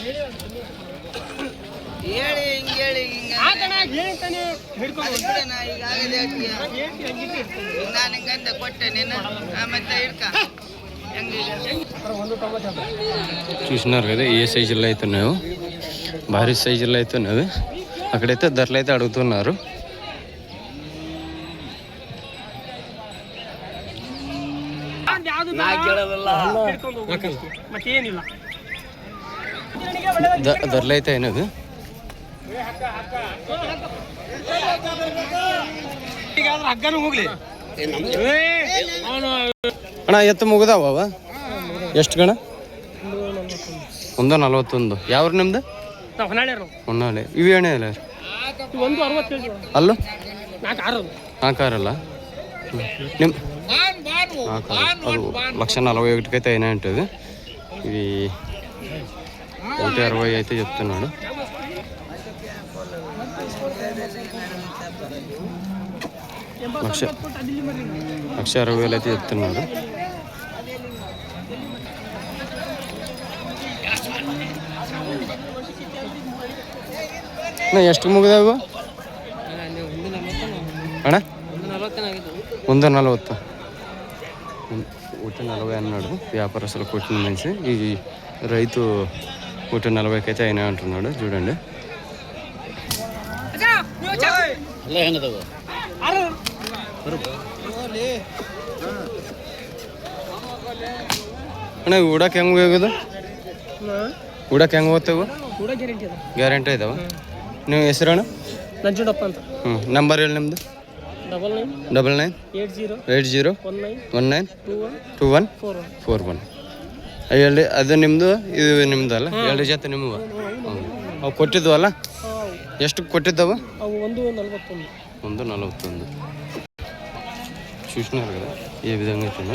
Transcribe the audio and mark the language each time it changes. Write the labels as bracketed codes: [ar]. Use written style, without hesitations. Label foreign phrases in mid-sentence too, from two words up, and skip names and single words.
[te] చూసినారు కదా ఏ సైజుల్లో అయితే ఉన్నాయో, భారీ సైజుల్లో అయితే ఉన్నది. అక్కడైతే ధరలు అయితే అడుగుతున్నారు. ధరలు అయితే అయినది. [kn] ಅಣ್ಣ ಎತ್ತು ಮುಗಿದಾವ ಎಷ್ಟು ಗಣ? 141. ಯಾವ್ರು ನಿಮ್ದು? ಹೊನ್ನಾಳಿ. ಇವು ಏನೇ ಇಲ್ಲ ಅಲ್ಲೂ 4 ನಿಮ್ಮ 4 ಅದು 1,41,000 [te] అయితే అయినా ఉంటుంది. ఇవి 160 అయితే చెప్తున్నాడు. లక్ష 60,000 అయితే చెప్తున్నాడు. [kn] ಎಷ್ಟು ಮುಗಿದಾವು ಅಣ್ಣ? [te] 140. 140 అన్నాడు వ్యాపారస్తులు కొట్టిన మనిషి. ఈ రైతు 140కి అయితే అయినా అంటున్నాడు. [kn] చూడండి ಅಣ್ಣ ಉಡಕ್ಕೆ ಹೆಂಗೆ ಹೋಗೋದು? ಉಡಕ್ಕೆ ಹೆಂಗೆ ಹೋಗ್ತೇವೆ? ಗ್ಯಾರಂಟಿ ಇದಾವ. ನೀವು ಹೆಸರಣ್ಣ? ನಂಜುಂಡಪ್ಪ ಅಂತ. ನಂಬರ್ ಹೇಳಿ ನಿಮ್ಮದು? 99 80 19 2141. ಹೇಳಿ. ಅದು ನಿಮ್ಮದು, ಇದು ನಿಮ್ಮದು ಅಲ್ಲ? 2 ಜೊತೆ ನಿಮ್ಮವು ಅವು ಕೊಟ್ಟಿದ್ವು ಅಲ್ಲ? ಎಷ್ಟು ಕೊಟ್ಟಿದ್ದವು? 141. [te] చూసినారు కదా ఏ విధంగా అవుతున్నాయి.